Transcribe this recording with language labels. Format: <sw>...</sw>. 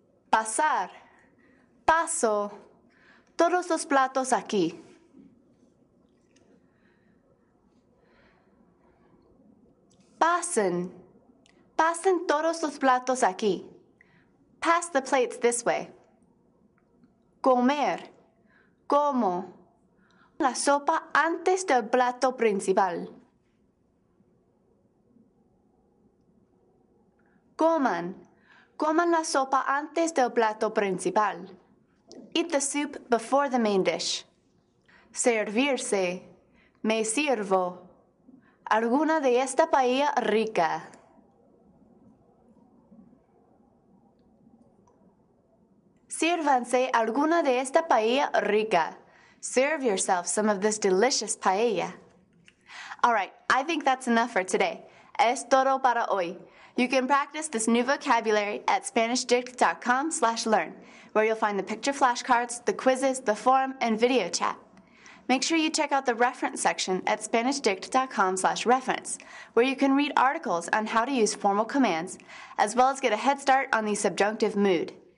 <es>Pasar. Paso. Todos los platos aquí. Pasen. Pasen todos los platos aquí.</es> <en>Pass the plates this way.</en> <es>Comer. Como. La sopa antes del plato principal. Coman. Coman la sopa antes del plato principal.</es> <en>Eat the soup before the main dish.</en> <es>Servirse. Me sirvo. Alguna de esta paella rica. Sírvanse alguna de esta paella rica.</es> <en>Serve yourself some of this delicious paella. All right, I think that's enough for today.</en> <es>Es todo para hoy.</es> <en>You can practice this new vocabulary at SpanishDict.com/learn, where you'll find the picture flashcards, the quizzes, the forum, and video chat. Make sure you check out the reference section at SpanishDict.com/reference, where you can read articles on how to use formal commands, as well as get a head start on the subjunctive mood.</en>